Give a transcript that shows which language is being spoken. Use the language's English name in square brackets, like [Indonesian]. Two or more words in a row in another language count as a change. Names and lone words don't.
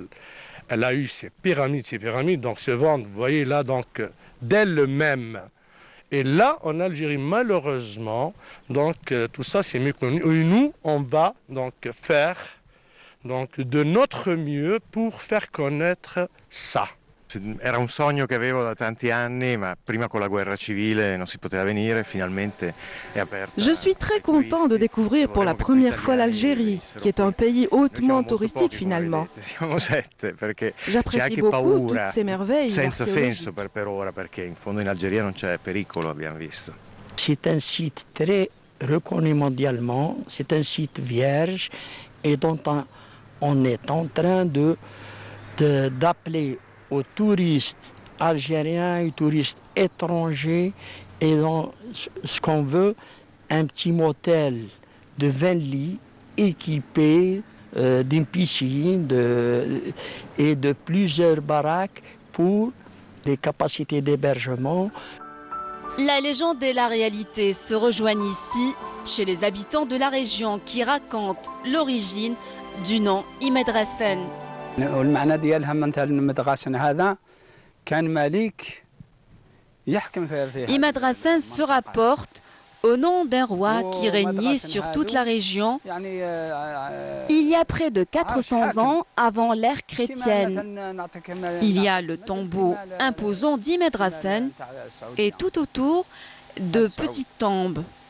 [French] Elle a eu ces pyramides donc se vendent, vous voyez là, d'elles-mêmes. Et là, en Algérie, malheureusement, tout ça c'est méconnu. Et nous, on va faire de notre mieux pour faire connaître ça. [Italian] Era un sogno che avevo da tanti anni, ma prima con la guerra civile non si poteva venire, finalmente è aperta. [French] Je suis très content de découvrir pour la première fois l'Algérie, qui est un pays hautement touristique finalement. [Italian] Siamo 7 perché c'è [French] J'apprécie [Italian] anche [French] beaucoup [Italian] paura, [French] toutes ces merveilles [Italian] senza senso [French] archéologiques. [Italian] per ora, perché in fondo in Algeria non c'è pericolo, abbiamo visto. [French] C'est un site très reconnu mondialement, c'est un site vierge et dont on est en train d'appeler aux touristes algériens et touristes étrangers et dans ce qu'on veut, un petit motel de 20 lits équipé d'une piscine et de plusieurs baraques pour des capacités d'hébergement. La légende et la réalité se rejoignent ici, chez les habitants de la région qui racontent l'origine du nom Imad Rassen. [Arabic] والمعنى ديالها منتهى المدغاسن هذا كان ملك يحكم فيها. [French] Imad Rassen se rapporte au nom d'un roi qui régnait sur toute la région il y a près de 400 ans avant l'ère chrétienne. Il y a le tombeau imposant d'Imad Rassen et tout autour de petites tombes.